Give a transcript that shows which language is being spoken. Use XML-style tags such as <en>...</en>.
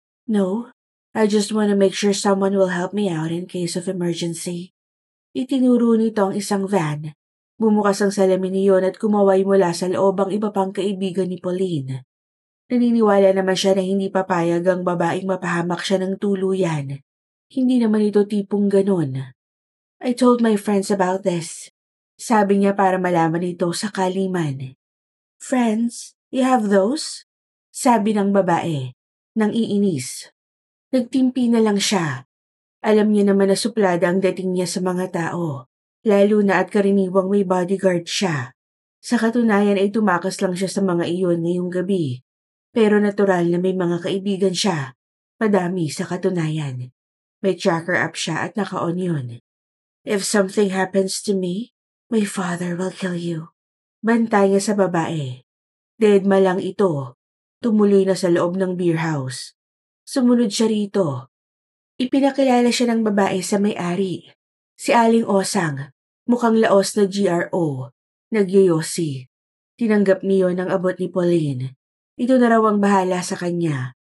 <en>"No, I just want to make sure someone will help me out in case of emergency."</en> <tl>Itinuro nito ang isang van. Bumukas ang salamin niyon at kumaway mula sa loob ang iba pang kaibigan ni Pauline. Naniniwala naman siya na hindi papayag ang babaeng mapahamak siya ng tuluyan. Hindi naman ito tipong ganun.</tl> <en>"I told my friends about this."</en> <tl>Sabi niya para malaman ito sa kaliman.</tl> <en>"Friends? You have those?"</en> <tl>Sabi ng babae, nang iinis. Nagtimpi na lang siya. Alam niya naman na suplada ang dating niya sa mga tao. Lalo na at karaniwang may bodyguard siya. Sa katunayan ay tumakas lang siya sa mga iyon ngayong gabi. Pero natural na may mga kaibigan siya. Madami sa katunayan. May tracker app siya at naka-on yun.</tl> <en>If something happens to me, my father will kill you.</en> <tl>Bantay niya sa babae. Deadma lang ito. Tumuloy na sa loob ng beer house. Sumunod siya rito. Ipinakilala siya ng babae sa may-ari. Si Aling Osang, mukhang laos na GRO. Nagyoyosi. Tinanggap niyo ng abot ni Pauline. Ito na raw ang bahala sa kanya.</tl>